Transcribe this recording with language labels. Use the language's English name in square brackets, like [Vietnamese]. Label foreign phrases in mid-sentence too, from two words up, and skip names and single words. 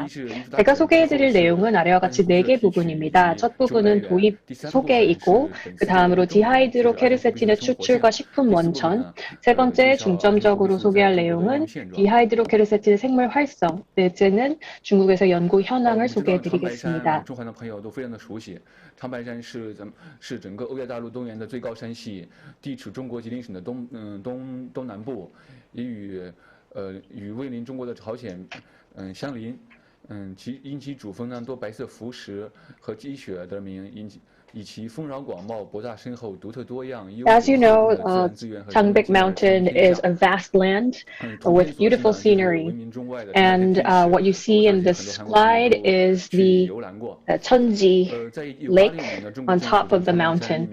[Korean] 제가 소개해드릴 내용은 아래와 같이 4개 부분입니다. 첫 부분은 도입 소개이고, 그 다음으로 디하이드로케르세틴의 추출과 식품 원천, 세 번째 중점적으로 소개할 내용은 디하이드로케르세틴의 생물 활성, 넷째는 중국에서 연구 현황을 소개해드리겠습니다. [Chinese] 长白山是整个欧亚大陆东沿的最高山系，地处中国吉林省的东南部，也与位临中国的朝鲜相邻。因其主峰呢多白色浮石和积雪得名， [English] As you know, Changbik Mountain is a vast land with beautiful scenery. And what you see in this slide is the Cheonji Lake on top of the mountain.